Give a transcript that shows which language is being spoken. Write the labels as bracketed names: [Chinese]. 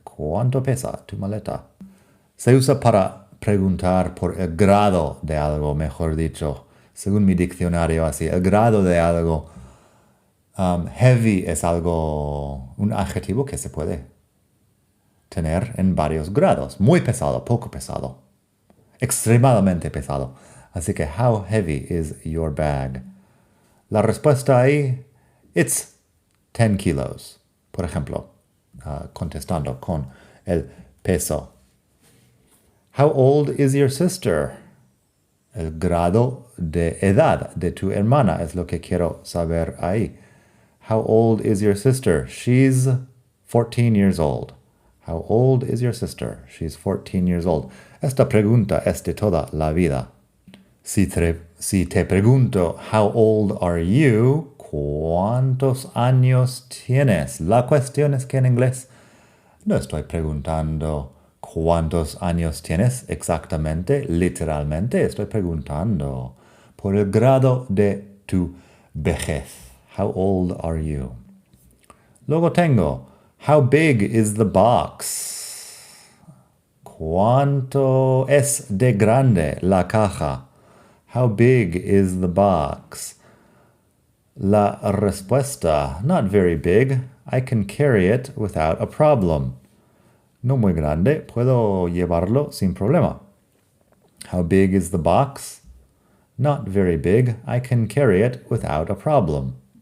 [Spanish] ¿Cuánto pesa tu maleta? Se usa para preguntar por el grado de algo, mejor dicho, según mi diccionario así, el grado de algo. Heavy es algo, un adjetivo que se puede tener en varios grados. Muy pesado, poco pesado, extremadamente pesado. Así que, [English] how heavy is your bag? [Spanish] La respuesta ahí, [English] it's 10 kilos. [Spanish] Por ejemplo, contestando con el peso. [English] How old is your sister? [Spanish] El grado de edad de tu hermana es lo que quiero saber ahí. [English] How old is your sister? She's 14 years old. How old is your sister? She's 14 years old. [Spanish] Esta pregunta es de toda la vida. Si te pregunto, [English] how old are you? [Spanish] ¿Cuántos años tienes? La cuestión es que en inglés no estoy preguntando cuántos años tienes exactamente, literalmente. Estoy preguntando por el grado de tu vejez. [English] How old are you? [Spanish] Luego tengo, [English] how big is the box? [Spanish] ¿Cuánto es de grande la caja? [English] How big is the box? [Spanish] La respuesta, [English] not very big. I can carry it without a problem. [Spanish] No muy grande, puedo llevarlo sin problema. [English] How big is the box? Not very big. I can carry it without a problem.